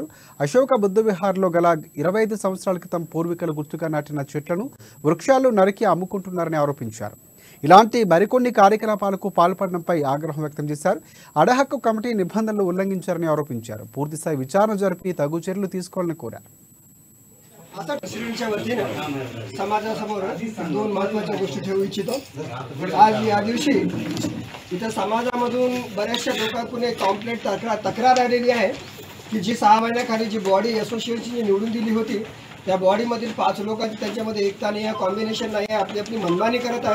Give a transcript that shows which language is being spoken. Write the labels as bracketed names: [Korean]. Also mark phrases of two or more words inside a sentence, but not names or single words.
[Telugu] అశోక బుద్ధ విహార్లో గల 25 సంవత్సరాల క్రితం పూర్వీకులు గుర్తుగా నాటిన చెట్లను వృక్షాలు నరికి అమ్ముకుంటున్నారని ఆరోపించారు. ఇలాంటి మరికొన్ని కార్యకలాపాలకు పాల్పడడంపై ఆగ్రహం వ్యక్తం చేశారు. అడహక్కు కమిటీ నిబంధనలు उल्लंघించారని ఆరోపించారు. పూర్తిస్థాయి విచారణ జరిపి తగు చర్యలు తీసుకోవాలని కోరారు. [Marathi] समाजासमोर दोन महत्त्वाच्या गोष्टी ठेवू इच्छितो. आज या दिवशी इथं समाजामधून बऱ्याचशा लोकांकडून एक कॉम्प्लेंट तक्रार आलेली आहे की जी 6 महिन्याखाली जी बॉडी असोसिएशनची निवडून दिली होती त्या बॉडीमधील 5 लोकांची त्यांच्यामध्ये एकता नाही आहे, कॉम्बिनेशन नाही आहे, आपली आपली मनमानी करत आहेत.